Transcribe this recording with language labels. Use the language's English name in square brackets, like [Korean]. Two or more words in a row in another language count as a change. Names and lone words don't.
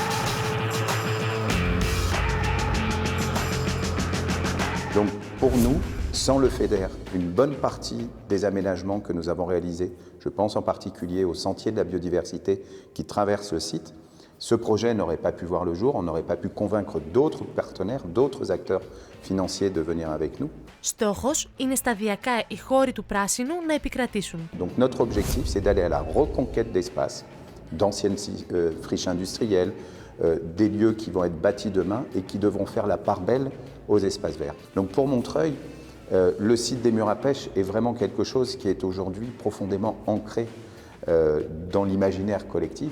[French] Donc pour nous, sans le FEDER, une bonne partie des aménagements que nous avons réalisés, je pense en particulier au sentier de la biodiversité qui traverse le site, ce projet n'aurait pas pu voir le jour, on n'aurait pas pu convaincre d'autres partenaires, d'autres acteurs financiers de venir avec nous. [Greek] Στόχος είναι σταδιακά οι χώροι του πράσινου να επικρατήσουν. [French] Donc notre objectif, c'est d'aller à la reconquête d'espaces, d'anciennes friches industrielles, des lieux qui vont être bâtis demain et qui devront faire la part belle aux espaces verts. Donc pour Montreuil, le site des murs à pêche est vraiment quelque chose qui est aujourd'hui profondément ancré dans l'imaginaire collectif.